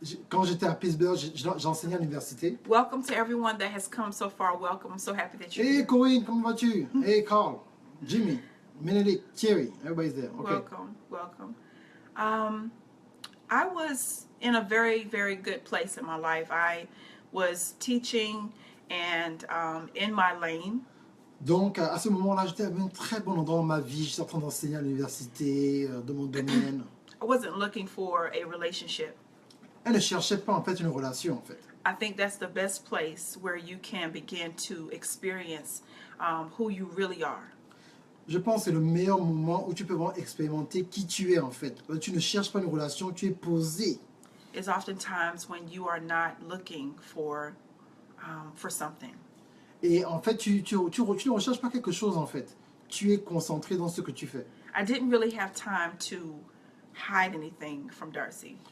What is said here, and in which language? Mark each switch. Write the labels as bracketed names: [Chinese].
[French] Quand j'étais à Pittsburgh, j'enseignais à l'université. [English] Welcome to everyone that has come so far. Welcome. I'm so happy that you're Hey here. Corinne, [French] comment vas-tu? [English] Hey Carl, Jimmy, Menelik, Thierry, everybody's there. Okay. Welcome. I was in a very, very good place in my life. I was teaching and in my lane. [French] Donc à ce moment-là, j'étais à un très bon endroit dans ma vie. J'étais en train d'enseigner à l'université, dans mon domaine. [English] I wasn't looking for a relationship. [French] Elle ne cherchait pas en fait une relation en fait. [English] I think that's the best place where you can begin to experience who you really are. [French] Je pense que c'est le meilleur moment où tu peux vraiment expérimenter qui tu es en fait. Tu ne cherches pas une relation, tu es posé. [English] It's oftentimes when you are not looking for something. [French] Et en fait, tu ne recherches pas quelque chose en fait. Tu es concentré dans ce que tu fais. [English] I didn't really have time to hide anything from Darcy.